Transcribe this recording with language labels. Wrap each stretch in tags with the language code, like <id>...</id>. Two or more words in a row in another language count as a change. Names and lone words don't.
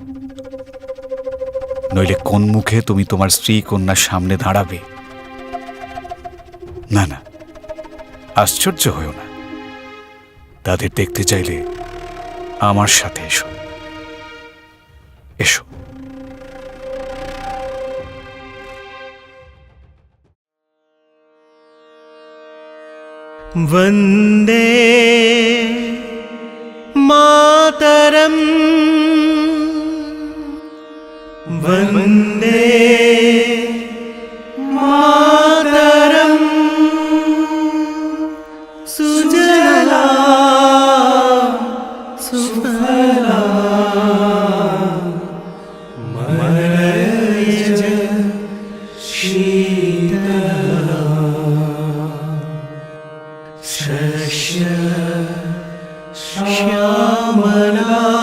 <bn>নইলে কোন মুখে তুমি তোমার স্ত্রী কন্যার সামনে দাঁড়াবে? না না, আশ্চর্য হয়েও না। তাদের দেখতে চাইলে আমার সাথে এসো, এসো।</bn> <sa>वन्दे मातरम् वन्दे मातरम् सुजला सुफला मलयज शीतला शस्य श्यामला</sa>